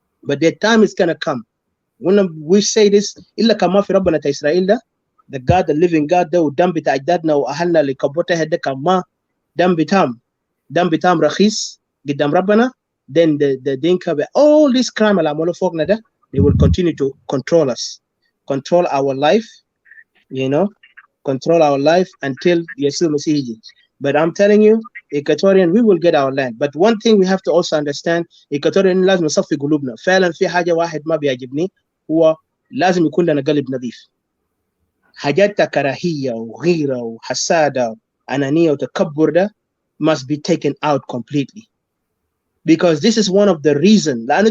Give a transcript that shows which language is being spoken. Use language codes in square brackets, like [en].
[en] but their time is gonna come when we say this [ar] الا كان ما في ربنا تا اسرائيل ده the God the living God ده والدم بتاع اجدادنا واهلنا اللي كبوتها ده كان ما دم بتاعهم رخيص قدام ربنا [en] then the Dinka all this crime [ar] اللي عملوا فوقنا ده [en] they will continue to control us, control our life, control our life until Yeshua Masih. But I'm telling you, Equatorian, we will get our land. But one thing we have to also understand, Equatorian [ar] لازم نصفي قلوبنا. فعلا في حاجة واحد ما بيعجبني هو لازم يكون لنا قلب نظيف. حاجات كراهية وغيرة وحسادة وأنانية وتكبر ده [en] must be taken out completely. because this is one of the reasons.